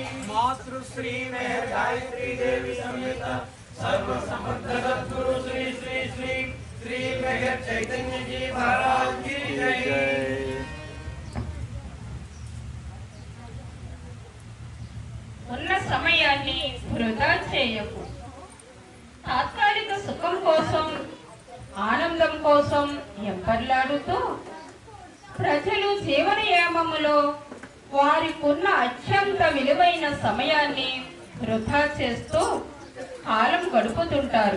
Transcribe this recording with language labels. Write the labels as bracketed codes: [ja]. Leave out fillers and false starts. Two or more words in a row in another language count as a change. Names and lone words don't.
[hi] मातृश्री मेहर गायत्री देवी समेत सर्व समर्थ सद्गुरु श्री श्री श्री श्री मेहर चैतन्य जी महाराज की जय। [te] ఉన్న సమయాన్ని వృధా చేయకు. తాత్కాలిక సుఖం కోసం ఆనందం కోసం ఎంపర్లాడుతూ ప్రజలు జీవనయామములో వారికున్న అత్యంత విలువైన సమయాన్ని వృధా చేస్తూ కాలం గడుపుతుంటారు.